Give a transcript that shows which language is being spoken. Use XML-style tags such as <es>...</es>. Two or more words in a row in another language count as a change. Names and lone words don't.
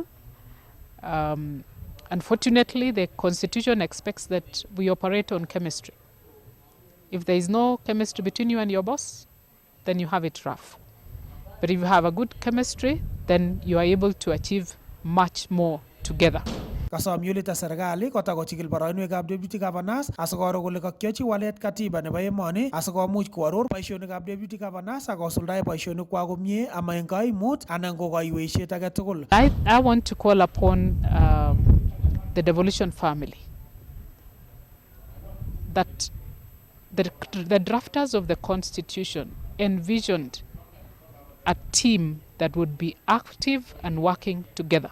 <en>Unfortunately, the Constitution expects that we operate on chemistry. If there is no chemistry between you and your boss, then you have it rough. But if you have a good chemistry, then you are able to achieve much more together.</en> <kln>Kasom Yolita serikali kotakochikil boroinwekab</kln> <en>deputy governors</en> <kln>asikoro kole kakyochi walet katiba nebo emoni asikomuch koaror boisionikab</kln> <en>deputy governors</en> <kln>akosuldae boisionikwak komie ama eng kaimut anan ko kaiweisiet age tugul.</kln> <en>I want to call upon the devolution family that the drafters of the Constitution envisioned a team that would be active and working together.</en>